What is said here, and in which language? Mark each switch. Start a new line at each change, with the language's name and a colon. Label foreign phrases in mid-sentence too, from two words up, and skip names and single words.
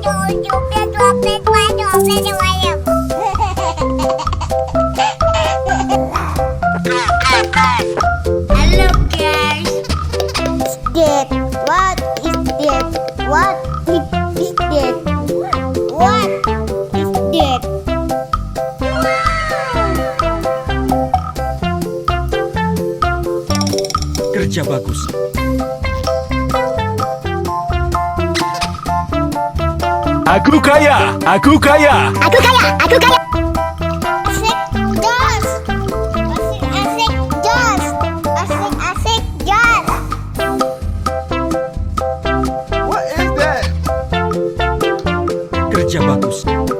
English: Hello guys. That? What is that? What is that? What is that?
Indonesian: Kerja bagus. Aku kaya, aku kaya. Aku kaya, aku kaya. Asik, jos. Asik, asik, jos. Asik, asik, jos.
English: What is that?
Indonesian: Kerja bagus.